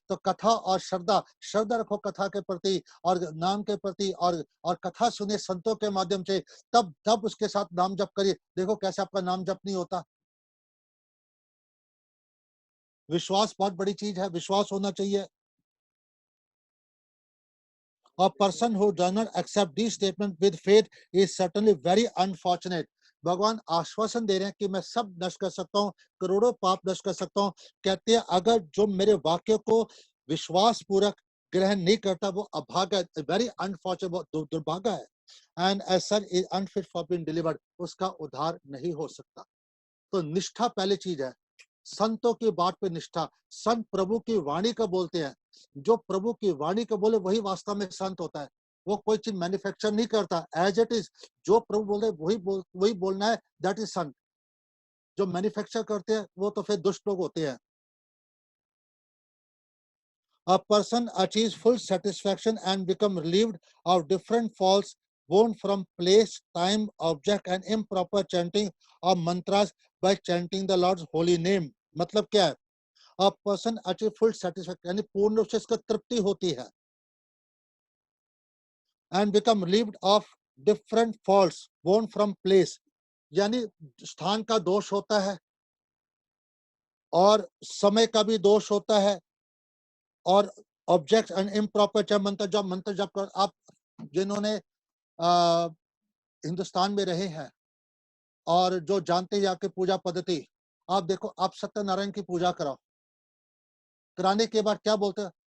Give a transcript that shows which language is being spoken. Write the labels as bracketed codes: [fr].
[hi] तो कथा और श्रद्धा रखो कथा के प्रति और नाम के प्रति, और कथा सुने संतों के माध्यम से, तब उसके साथ नाम जप करिए। देखो कैसे आपका नाम जप नहीं होता। विश्वास बहुत बड़ी चीज है, विश्वास होना चाहिए। [en] A person who does not accept these statements with faith is certainly very unfortunate. [hi] भगवान आश्वासन दे रहे हैं कि मैं सब नष्ट कर सकता हूँ, करोड़ों पाप नष्ट कर सकता हूँ। कहते हैं अगर जो मेरे वाक्य को विश्वास पूर्वक ग्रहण नहीं करता वो अभागा, [en] very unfortunate, [hi] वो दुर्भागा है। [en] and as such is unfit for being delivered, [hi] उसका उद्धार नहीं हो सकता। तो निष्ठा पहली चीज है, संतों की बात पे निष्ठा। संत प्रभु की वाणी का बोलते हैं, जो प्रभु की वाणी का बोले वही वास्तव में संत होता है। वो कोई चीज मैन्युफैक्चर नहीं करता, [en] as it is [hi] जो प्रभु बोल रहे वही बोलना है, [en] that is [hi] संत। जो मैन्युफैक्चर करते हैं वो तो फिर दुष्ट लोग होते हैं। [en] A person achieves full satisfaction and become relieved of different faults born from place, time, object and improper chanting of mantras by chanting the Lord's holy name। [hi] मतलब क्या है? [en] A person achieve full satisfaction, [hi] यानी पूर्ण रूप से इसका तृप्ति होती है। [en] And become relieved of different faults born from place, [hi] यानी स्थान का दोष होता है और समय का भी दोष होता है, और ऑब्जेक्ट [en] and improper [hi] मंत्र जब कर आप जिन्होंने हिंदुस्तान में रहे हैं और जो जानते हैं आपके पूजा पद्धति, आप देखो, आप सत्यनारायण की पूजा कराओ, कराने के बाद क्या बोलते हैं?